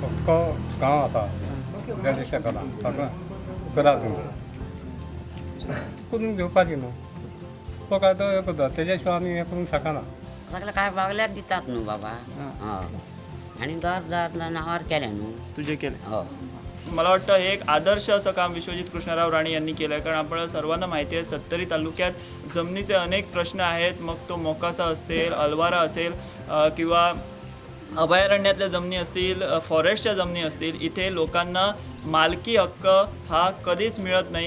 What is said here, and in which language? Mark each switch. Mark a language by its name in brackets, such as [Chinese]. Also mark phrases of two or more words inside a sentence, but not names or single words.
[Konkani] तो गांव आतां गणेशा करा सगळें करा तुमी करून घेवपाची न्हू, तो काय तो हें करता, तेज्या शिवाय आमी हें करूंक शकना। सगळं काय मागल्यार दितात न्हू बाबा हय, आनी घर नांवार केलें न्हू [Marathi] तुझे केले? [Konkani] हय। [Marathi] मला वाटतं हे एक आदर्श असं काम विश्वजित कृष्णराव राणे यांनी केलं आहे, कारण आपल्याला सर्वांना माहिती आहे सत्तरी तालुक्यात जमिनीचे अनेक प्रश्न आहेत, मग तो मोकासा असेल, अलवारा असेल किंवा अभयारण्यातल्या जमिनी असतील, फॉरेस्टच्या जमिनी असतील, इथे लोकांना मालकी हक्क हा कधीच मिळत नाही।